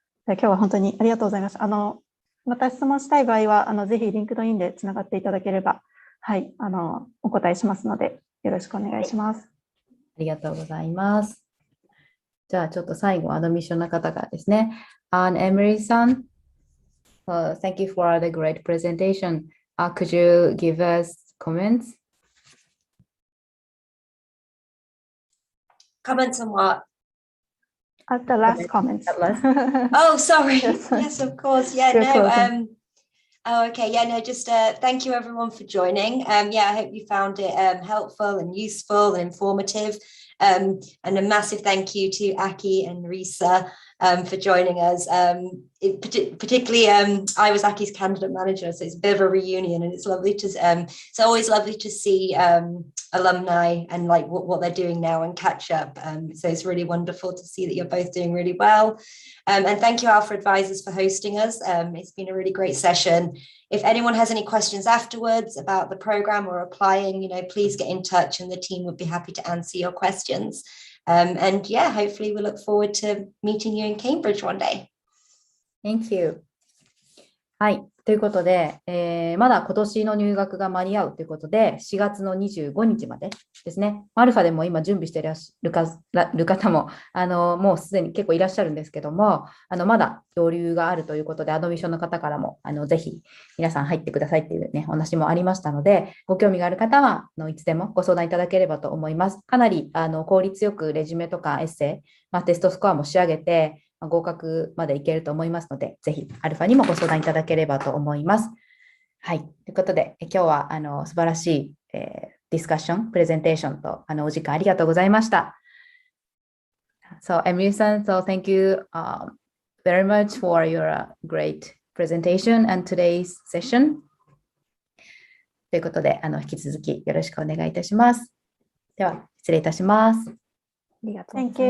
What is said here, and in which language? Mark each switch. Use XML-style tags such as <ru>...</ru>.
<ja>今日は本当にありがとうございます。また質問したい場合は、ぜひリンクドインでつながっていただければ、はい、お答えしますので、よろしくお願いします。ありがとうございます。じゃあ、ちょっと最後、アドミッションの方からですね。</ja> <en>Emery さん、thank you for the great presentation. Could you give us comments? Comments on what? At the last comments. Oh, sorry. Yes. Yes, of course. Yeah, no. Oh, okay. Yeah, no, just thank you everyone for joining. Yeah, I hope you found it helpful and useful and informative. And a massive thank you to Aki and Risa for joining us. Particularly, I was Aki's candidate manager, so it's a bit of a reunion, and it's lovely to. It's always lovely to see alumni and like what they're doing now and catch up. So it's really wonderful to see that you're both doing really well. And thank you, Alpha Advisors, for hosting us. It's been a really great session. If anyone has any questions afterwards about the program or applying, please get in touch, and the team would be happy to answer your questions. And yeah, hopefully we look forward to meeting you in Cambridge one day. Thank you. はい。</en> <ja>ということで、まだ今年の入学が間に合うということで、4月の25日までですね。アルファでも今準備していらっしゃる方も、もうすでに結構いらっしゃるんですけども、まだ上流があるということで、アドミッションの方からも、ぜひ皆さん入ってくださいっていうね、お話もありましたので、ご興味がある方は、いつでもご相談いただければと思います。かなり、効率よくレジュメとかエッセイ、テストスコアも仕上げて、合格までいけると思いますので、ぜひアルファにもご相談いただければと思います。はい。ということで、今日は素晴らしい、ディスカッション、プレゼンテーションとお時間ありがとうございました。</ja> <en>So, Emily-san, so thank you very much for your great presentation and today's session.</en> <ja>ということで、引き続きよろしくお願いいたします。では、失礼いたします。ありがとうございます。</ja>